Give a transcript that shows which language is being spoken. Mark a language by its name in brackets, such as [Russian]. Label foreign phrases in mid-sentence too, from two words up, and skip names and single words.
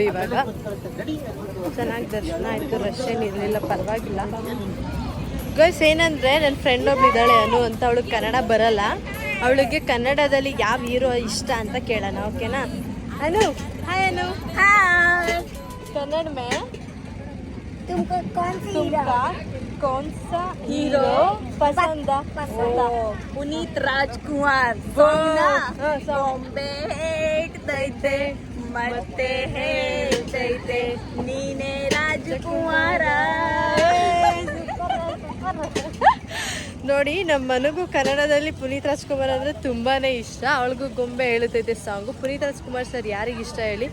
[Kannada] ಇವಾಗ ಚೆನ್ನಾಗಿ ದರ್ಶನ ಆಯಿತು. ರಶ್ ಏನಿರಲಿಲ್ಲ, ಪರವಾಗಿಲ್ಲ ಗೈಸ್. ಏನಂದರೆ ನನ್ನ ಫ್ರೆಂಡ್ ಒಬ್ಳಿದ್ದಾಳೆ ಅನು ಅಂತ, ಅವಳಿಗೆ ಕನ್ನಡ ಬರಲ್ಲ. ಅವಳಿಗೆ ಕನ್ನಡದಲ್ಲಿ ಯಾವ ಹೀರೋ ಇಷ್ಟ ಅಂತ ಕೇಳೋಣ, ಓಕೆನಾ? [Hindi] ಅನು, ಹಾಯ್ ಅನು. ಹಾಯ್. कन्नड़ में तुमको कौन सा हीरो पसंद? [Kannada] पुनीत राजकुमार. बॉम्बे ಹೇಳ್ತೈತೆ ಮತ್ತೆ ಹೇಳ್ತೈತೆ ನೀನೇ ರಾಜಕುಮಾರ. ನೋಡಿ, ನಮ್ಮ ಮನೆಗೂ ಕನ್ನಡದಲ್ಲಿ ಪುನೀತ್ ರಾಜ್ಕುಮಾರ್ ಅಂದರೆ ತುಂಬಾ ಇಷ್ಟ. ಅವಳಿಗೂ ಗೊಂಬೆ ಹೇಳ್ತೈತೆ ಸಾಂಗು. ಪುನೀತ್ ರಾಜ್ಕುಮಾರ್ ಸರ್ ಯಾರಿಗೆ ಇಷ್ಟ ಹೇಳಿ?